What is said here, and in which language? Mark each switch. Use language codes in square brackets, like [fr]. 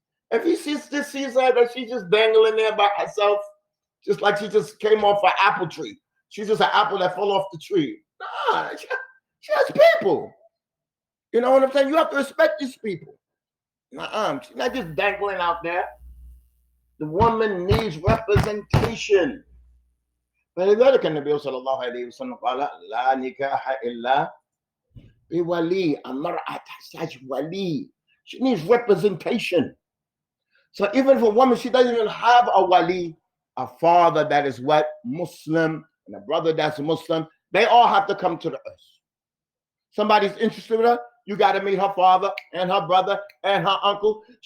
[en] If he sees her that she's just dangling there by herself, just like she just came off an apple tree. She's just an apple that fell off the tree. Nah, she has people. You know what I'm saying? You have to respect these people. She's not just dangling out there. The woman needs representation. [ar] فلذلك النبي صلى الله عليه وسلم قال لا نكاح إلا بولي. المرأة تحتاج ولي. [en] She needs representation. So even if a woman, she doesn't even have a wali, a father that is what? Muslim, and a brother that's Muslim, they all have to come to the earth. Somebody's interested in her, you got to meet her father and her brother and her uncle.